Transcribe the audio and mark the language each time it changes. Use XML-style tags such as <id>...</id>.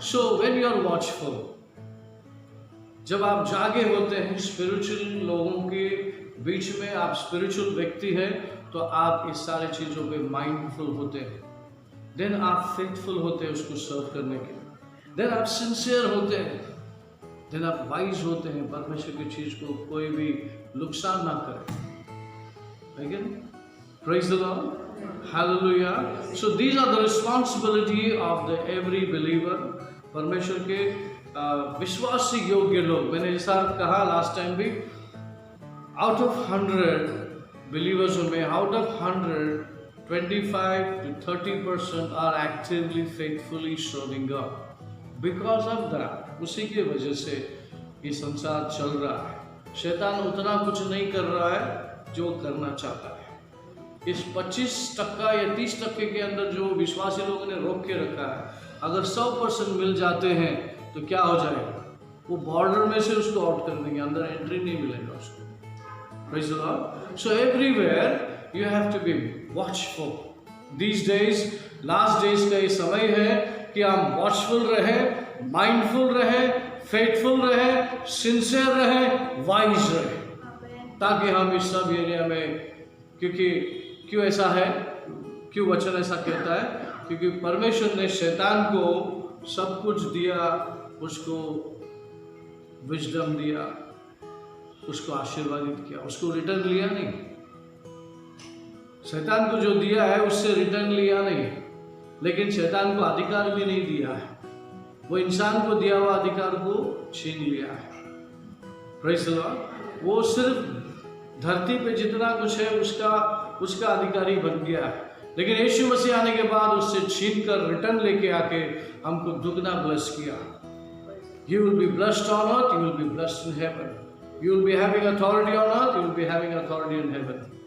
<en>so when you are watchful,</en> <hi>जब आप जागे होते हैं स्पिरिचुअल लोगों के बीच में, आप स्पिरिचुअल व्यक्ति हैं, तो आप इस सारी चीज़ों पे माइंडफुल होते हैं। देन आप फेथफुल होते हैं उसको सर्व करने के लिए। देन आप सिंसियर होते हैं। देन आप वाइज होते हैं, परमेश्वर की चीज को कोई भी नुकसान ना करे।</hi> <en>Again, praise the Lord, hallelujah. So these are the responsibility of the every believer.</en> <hi>परमेश्वर के विश्वासी योग्य लोग, मैंने जैसा कहा</hi> <en>Last time भी, out of 100 believers में, out of 100, 25 to 30% are actively, faithfully serving God. Because of that,</en> <hi>उसी की वजह से ये संसार चल रहा है। शैतान उतना कुछ नहीं कर रहा है जो करना चाहता है। इस 25% या 30% के अंदर जो विश्वासी लोगों ने रोक के रखा है, अगर 100% मिल जाते हैं तो क्या हो जाएगा? वो बॉर्डर में से उसको आउट कर देंगे, अंदर एंट्री नहीं मिलेगा उसको।</hi> <en>Praise the Lord. So everywhere you have to be watchful. These days,</en> <hi>last days का ये समय है कि हम watchful रहे, mindful रहे, faithful रहे, sincere रहे, wise रहे, ताकि हम इस सब एरिया में, क्योंकि क्यों ऐसा है, क्यों वचन ऐसा कहता है? क्योंकि परमेश्वर ने शैतान को सब कुछ दिया, उसको विजडम दिया, उसको आशीर्वादित किया, उसको रिटर्न लिया नहीं। शैतान को जो दिया है उससे रिटर्न लिया नहीं, लेकिन शैतान को अधिकार भी नहीं दिया है। वो इंसान को दिया हुआ अधिकार को छीन लिया है।</hi> <en>Praise the Lord.</en> <hi>वो सिर्फ धरती पे जितना कुछ है उसका अधिकारी बन गया है, लेकिन यीशु मसीह आने के बाद उससे छीन कर रिटर्न लेके आके हमको दुगना ब्लेस किया।</hi> <en>You will be blessed on earth, you will be blessed in heaven. You will be having authority on earth, you will be having authority in heaven.</en>